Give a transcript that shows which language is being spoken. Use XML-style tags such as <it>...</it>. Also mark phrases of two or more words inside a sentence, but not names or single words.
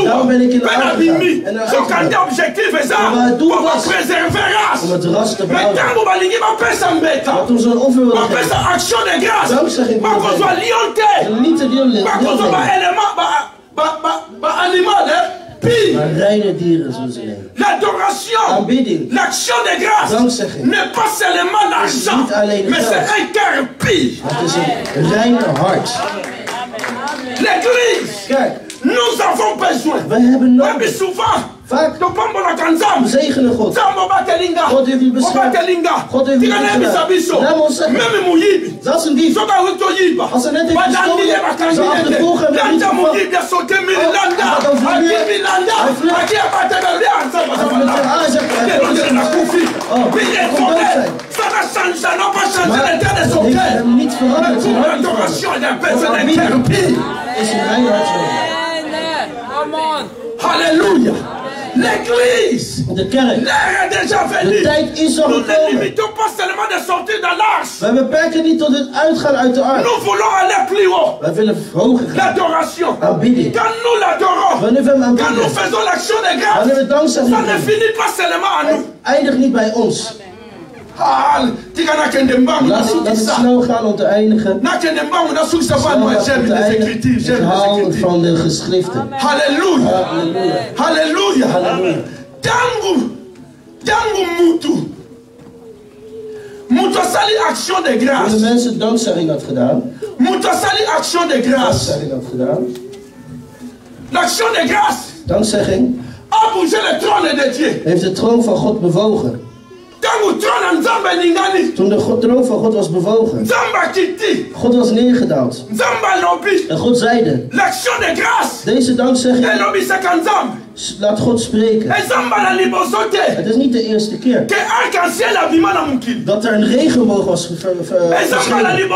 <nl>Daarom ben ik in de ark gegaan. En maar het doel was om het ras te behouden. Maar toen ze een offer wilden geven, dankzegging wilden geven, en niet te deel maar reine dieren zullen ze nemen.</nl> <fr>L'adoration, l'action de grâce n'est pas seulement l'argent, mais c'est un cœur pur.</fr> <nl>Het is een reine hart.</nl> <fr>L'église, nous avons besoin.</fr> <nl>We hebben nodig. Vaak we zegenen God. God heeft u beschermd. God heeft u beschermd. Laat ons zeggen. Zelfs een dief. Als ze net heeft gestolen, ze achtervolgen hebben we niet gevangen. Niet veranderd. Is een reine hart.</nl> <fr>Halleluja. L'église,</fr> <nl>de kerk,</nl> <fr>l'ère est déjà venue.</fr> <nl>De tijd is al</nl> <fr>Nous ne</fr> <nl>gekomen.</nl> <fr>limitons pas seulement de sortir de l'arche.</fr> <nl>Wij beperken niet tot het uitgaan uit de ark.</nl> <fr>Nous voulons aller plus haut.</fr> <nl>Wij willen hoger gaan.</nl> <fr>L'adoration.</fr> <nl>Aanbidding.</nl> <fr>Quand nous l'adorons,</fr> <nl>wanneer we hem aanbidden,</nl> <fr>quand nous faisons l'action de grâce,</fr> <nl>wanneer we dankzegging</nl> <fr>ça ne finit pas seulement à nous.</fr> <nl>Eindigt niet bij ons. Laat het snel gaan om te eindigen. Ik hou van de geschriften. Halleluja. Halleluja. Halleluja.</nl> <ln>Tangu mutu asali</ln> <fr>action de grâce.</fr> <nl>Toen de mensen dankzegging had gedaan.</nl> <ln>Mutu asali</ln> <fr>action de grâce.</fr> <nl>Dankzegging had gedaan.</nl> <fr>L'action de grâce.</fr> <nl>Dankzegging.</nl> <fr>A bougé le trône de Dieu.</fr> <nl>Heeft de troon van God bewogen. Toen de troon van God was bewogen, God was neergedaald. En God zeide, deze dankzegging, laat God spreken. Het is niet de eerste keer dat er een regenboog was verschenen.</nl>